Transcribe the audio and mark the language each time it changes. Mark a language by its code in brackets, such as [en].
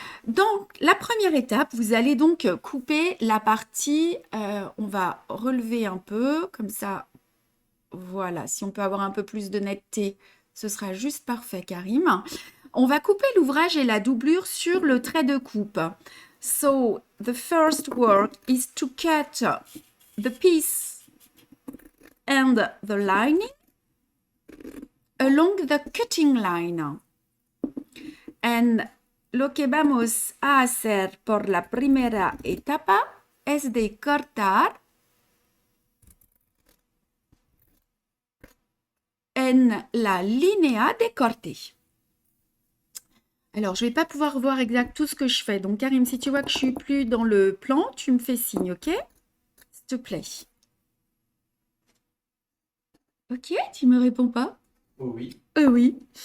[fr] Donc, la première étape, vous allez donc couper la partie, on va relever un peu, comme ça, voilà. Si on peut avoir un peu plus de netteté, ce sera juste parfait, Karim. On va couper l'ouvrage et la doublure sur le trait de coupe. [en] So, the first work is to cut the piece and the lining along the cutting line. [es] And lo que vamos a hacer por la primera etapa es de cortar en la línea de corte. [fr] Alors, je ne vais pas pouvoir voir exact tout ce que je fais. Donc, Karim, si tu vois que je suis plus dans le plan, tu me fais signe, ok? S'il te plaît. Ok, tu me réponds pas? Oh oui. Oui.